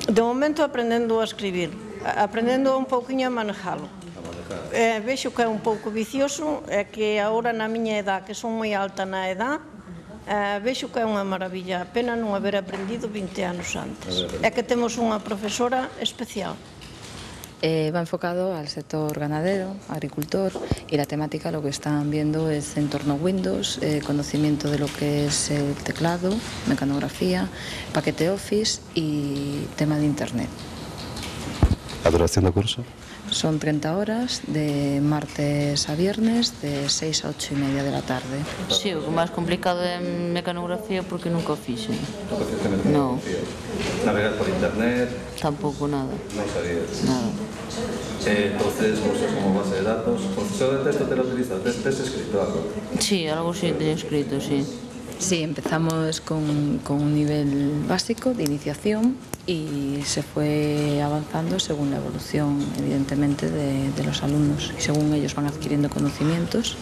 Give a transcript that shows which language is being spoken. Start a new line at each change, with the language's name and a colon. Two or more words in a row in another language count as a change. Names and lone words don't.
Galician: De momento aprendendo a escribir, aprendendo un pouquiño a manejalo. A manejar. Vexo que é un pouco vicioso, é que agora na miña edad, que son moi alta na edad, vexo que é unha maravilla, a pena non haber aprendido 20 anos antes. É que temos unha profesora especial.
Spanish: Va enfocado al sector ganadero, agricultor, y la temática lo que están viendo es entorno Windows, conocimiento de lo que es el teclado, mecanografía, paquete Office y tema de Internet.
Galician: A duración do curso?
Spanish: Son 30 horas de martes a viernes de 6 a 8 y media de la tarde. Sí,
Galician: o máis complicado é mecanografía porque nunca o fixen.
Spanish: No. No.
Galician: Navegar por internet, Tampouco nada. non sabías. Nada.
Spanish: Entonces, cursos como base de datos, profesor de texto te lo utiliza,
Galician: tes escrito algo. Sí, algo sí teño escrito, sí.
Spanish: Sí, empezamos con un nivel básico de iniciación y se fue avanzando según la evolución, evidentemente, de los alumnos y según ellos van adquiriendo conocimientos.